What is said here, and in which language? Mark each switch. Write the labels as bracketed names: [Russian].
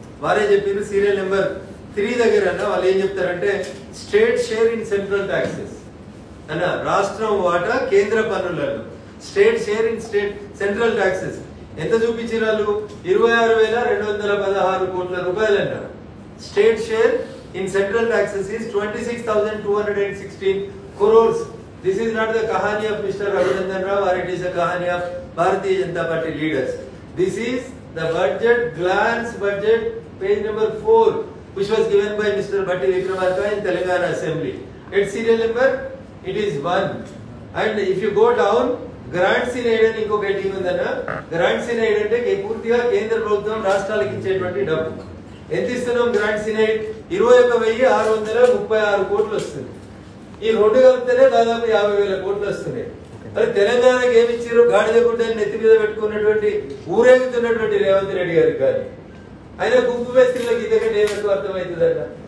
[Telugu] వారే చెప్పారు serial number 3 దగ్గర అన్న వాళ్ళు ఏం చెప్తారంటే [English] state share in central taxes [Telugu] అన్న, రాష్ట్రం వాటా కేంద్ర పన్నులలో state share in central taxes ఎంత చూపించారు? 26,216 కోట్ల రూపాయలు అన్నారు. [English] State share in central taxes is 26,216 crores. This is not the kahani of Mr. Raghurandan Rao or it is a kahani of Bharatiya Janata Party leaders. This is the budget glance budget page number 4 which was given by Mr. Bhatti Vikramarka in Telangana Assembly. Its serial number it is 1. And if you go down, grants in aid [Telugu] అని ఇంకొక heading ఉందన్న. Grants in aid అంటే పూర్తిగా కేంద్ర ప్రభుత్వం రాష్ట్రాలకు ఇచ్చేటువంటి డబ్బు. ఎంత ఇస్తున్నాం గ్రాంట్స్ ఇన్ ఎయిడ్? 21,636 కోట్లు వస్తుంది. ఈ 2 కలిపితేనే దాదాపు 50,000 కోట్లు వస్తున్నాయి. మరి తెలంగాణకి ఏమి ఇచ్చారు? గాడిద గుడ్డని నెత్తి మీద పెట్టుకున్నటువంటి ఊరేగుతున్నటువంటి రేవంత్ రెడ్డి గారికి కానీ ఆయన గుంపు మేస్త్రీలకి ఇంతకంటే ఏమంటూ అర్థమవుతుందట.